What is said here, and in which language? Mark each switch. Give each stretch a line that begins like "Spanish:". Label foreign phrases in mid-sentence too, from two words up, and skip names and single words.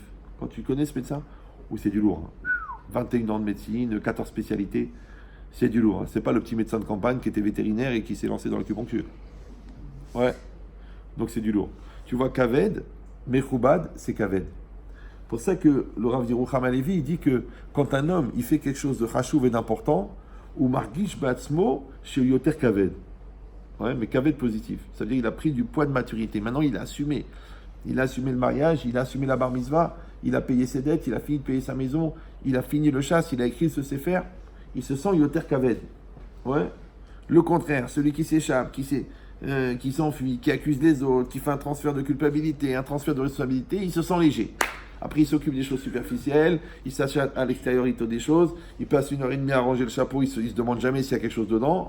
French: Quand tu connais ce médecin, oui, c'est du lourd. 21 ans de médecine, 14 spécialités, c'est du lourd. C'est pas le petit médecin de campagne qui était vétérinaire et qui s'est lancé dans l'acupuncture. Ouais. Donc c'est du lourd. Tu vois,
Hebrew: כבד, מכובד,
French: c'est kaved. C'est pour ça que le Rav Yerucham Halevi, il dit que quand un homme il fait quelque chose de chashuv et d'important,
Hebrew: הוא מרגיש בעצמו שהוא יותר כבד.
French: Ouais, mais kaved positif. Ça veut dire qu'il a pris du poids de maturité. Maintenant, il a assumé. Il a assumé le mariage, il a assumé la bar mitzvah, il a payé ses dettes, il a fini de payer sa maison, il a fini le chasse, il a écrit ce sefer. Il se sent
Hebrew: יותר כבד.
French: Ouais. Le contraire, celui qui s'échappe, qui s'enfuit, qui accuse les autres, qui fait un transfert de culpabilité, un transfert de responsabilité, il se sent léger. Après, il s'occupe des choses superficielles, il s'achète à l'extériorité des choses, il passe 1h30 à ranger le chapeau, il se demande jamais s'il y a quelque chose dedans.